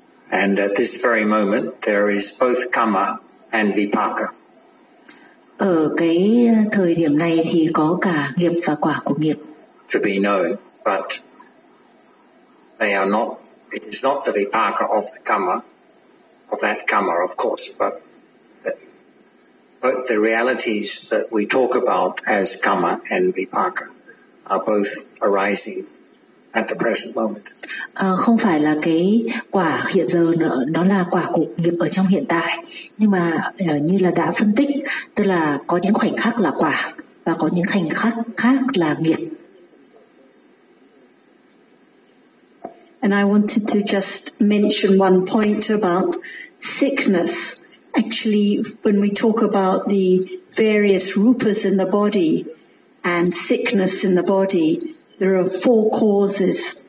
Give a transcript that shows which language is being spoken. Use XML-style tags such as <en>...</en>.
<en>And at this very moment there is both kamma and vipaka.</en> <vi>Ở cái thời điểm này thì có cả nghiệp và quả của nghiệp.</vi> <en>To be known, but they are not, it is not the vipaka of the karma, of that karma of course, but the realities that we talk about as karma and vipaka are both arising at the present moment.</en> <vi>Không phải là cái quả hiện giờ nữa, nó là quả của nghiệp ở trong hiện tại. Nhưng mà như là đã phân tích, tức là có những khoảnh khắc là quả và có những khoảnh khắc khác là nghiệp.</vi> <en>And I wanted to just mention one point about sickness. Actually, when we talk about the various rupas in the body and sickness in the body, there are four causes.</en>